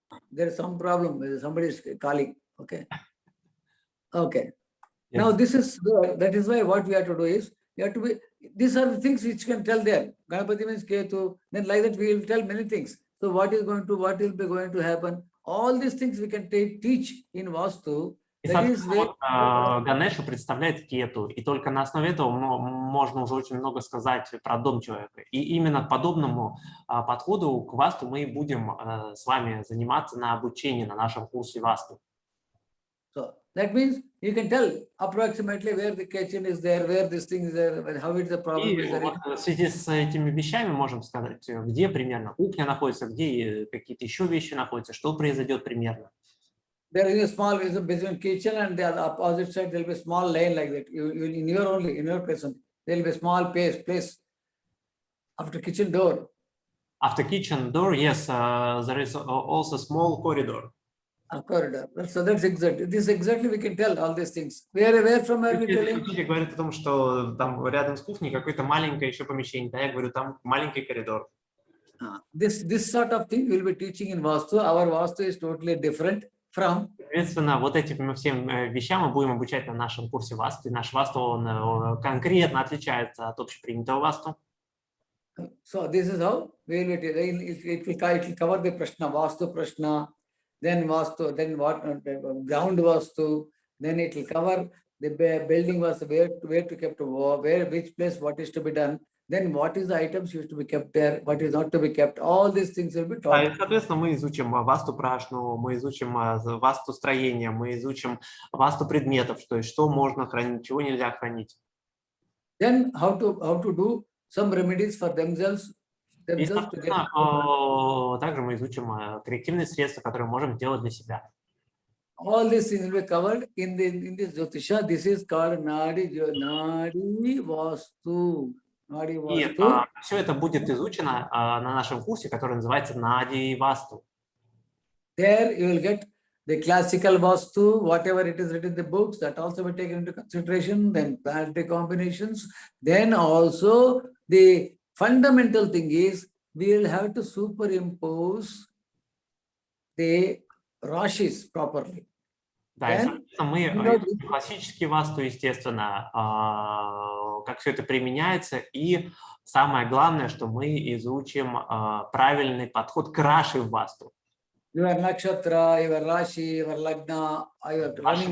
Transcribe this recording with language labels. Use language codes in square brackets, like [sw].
[en] There is some problem, somebody is calling, okay. Okay. Yes. Now that is why what we have to do is, these are the things which can tell there. Ganapati means Ketu, then like that we will tell many things. So what will be going to happen? All these things we can teach in Vastu [ru] И, [en] That is [ru] соответственно, [en] where [ru] вот, Ганеша представляет кету, и только на основе этого можно уже очень много сказать про дом человека. И именно подобному подходу к васту мы и будем с вами заниматься на обучении на нашем курсе васту. [en] so that means you can tell approximately where the kitchen is there, where this thing is there, how it's the problem [ru] И [en] is there. [ru] вот в связи с этими вещами можем сказать, где примерно кухня находится, где какие-то еще вещи находятся, что произойдет примерно. [en] There is a small between kitchen and the opposite side, there will be a small lane like that. You in your place, there will be a small place after kitchen door. After kitchen door, yes, there is also small corridor. A corridor. So that's exactly. This exactly we can tell all these things. Where from where we telling? [ru] Учитель говорит о том, что там рядом с кухней какое-то маленькое еще помещение. Да, я говорю, там маленький коридор. [en] This sort of thing we'll be teaching in Vastu. Our Vastu is totally different from. [ru] Соответственно, вот этим всем вещам мы будем обучать на нашем курсе васту. И наш васту, он конкретно отличается от общепринятого васту. [en] So this is how we will it will cover the prashna, Vastu prashna, then Vastu, then what ground Vastu, then it will cover the building Vastu, where to kept, where which place what is to be done, then what is the items used to be kept there, what is not to be kept, all these things will be taught. [ru] И, соответственно, мы изучим васту прашну, мы изучим васту строения, мы изучим васту предметов, то есть что можно хранить, чего нельзя хранить. [en] Then how to do some remedies for themselves. [ru] И, соответственно, также мы изучим коррективные средства, которые можем сделать для себя. [en] All these things will be covered in this Jyotisha. This is called Nadi Vastu. [ru] И все это будет изучено на нашем курсе, который называется Нади Васту. [en] There you will get the classical Vastu, whatever it is written in the books, that also be taken into consideration, then planetary combinations. Then also the fundamental thing is we will have to superimpose the Rashis properly. [ru] Да, и, соответственно, мы классический васту, естественно, как все это применяется, и самое главное, что мы изучим правильный подход к раши в васту. [en] Your nakshatra, your rashi, your lagna, your running